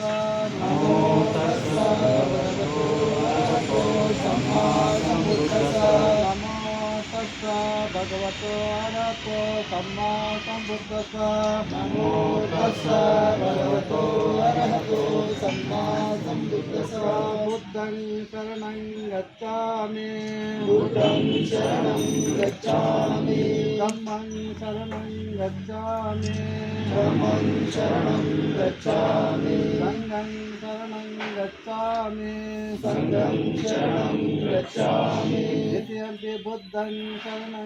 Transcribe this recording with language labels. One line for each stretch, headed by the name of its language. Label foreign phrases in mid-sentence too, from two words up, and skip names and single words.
Pali: ನಮೋ ತಸ್ಸ ಭಗವತೋ ಅರಹತೋ ಸಮ್ಮಾ ಸಂಬುದ್ಧಸ್ಸ. ನಮೋ ತಸ್ಸ ಭಗವತೋ ಅರಹತೋ ಸಮ್ಮಾ ಸಂಬುದ್ಧಸ್ಸ. ನಮೋ ತಸ್ಸ ಭಗವತೋ ಅರಹತೋ ಸಮ್ಮಾ ಸಂಬುದ್ಧಸ್ಸ. ಬುದ್ಧಂ ಶರಣಂ ಗಚ್ಚಾಮಿ, ಬುದ್ಧಂ ಶರಣಂ ಗಚ್ಚಾಮಿ. ಧಮ್ಮಂ ಶರಣಂ ಗಚ್ಚಾಮಿ, ಧಮ್ಮಂ ಶರಣಂ ಗಚ್ಚಾಮಿ. ಸಂಘಂ ಸಂಘಂ ಶರಣಂ ಗಚ್ಚಾಮಿ ಸಂಘಂ ಶರಣಂ ಗಚ್ಚಾಮಿ ದ್ವಿತೀಯಂಪಿ ಬುದ್ಧಂ ಶರಣಂ